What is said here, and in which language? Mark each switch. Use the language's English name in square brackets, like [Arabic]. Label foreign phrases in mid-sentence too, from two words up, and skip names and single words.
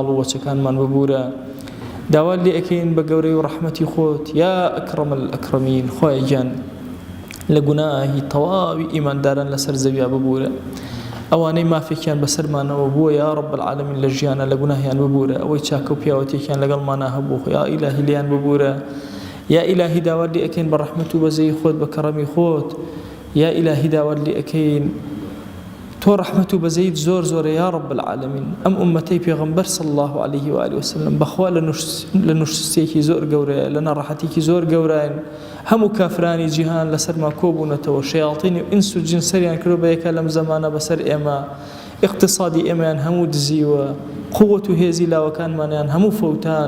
[Central Kurdish] و وەچەکانمان ببوورە داوات لێ ئەکەین بە گەورەی و ڕەحمەتی خۆت [Arabic] یا ئەکرەم الئەکرەمین [Central Kurdish] خوای گیان لە گوناهی تەواوی ئیمانداران لەسەر زەویا ببوورە ئەوانەی مافێکیان بەسەرمانەوە بووە [Arabic] یا رب العالمین [Central Kurdish] لە ژیانە لە گوناهیان ببوورە ئەوەی چاکە و پیاوەتێکیان لەگەڵمانە هەبوو [Arabic] یا ئیلاهی [Central Kurdish] لیان ببوورە [Arabic] یا ئیلاهی [Central Kurdish] داوات لێ ئەکەین بە ڕەحمەت و بەزەی خۆت بە کەڕەمی خۆت [Arabic] یا ئیلاهی [Central Kurdish] داوات لێ ئەکەین تۆ ڕەحمەت و بەزەیت زۆر زۆرە [Arabic] یا رب العالمین [Central Kurdish] ئەم ئومەتەی پێغەمبەر [Arabic] صلی الله عليه وآله وسلم [Central Kurdish] بەخوا لە نوشتێکی زۆر گەورەیە لە نەڕەحەتێکی زۆر گەورەیان هەموو کافرانی جیهان لەسەرما کۆبوونەتەوە شەیاطینی و ئینس و جین سەریان کردو بە یەکە لەم زەمانە بەسەر ئێمە اقتصادی ئێمەیان هەموو دزیوە قووەت و هێزی لاوەکانمانیان هەموو فەوتان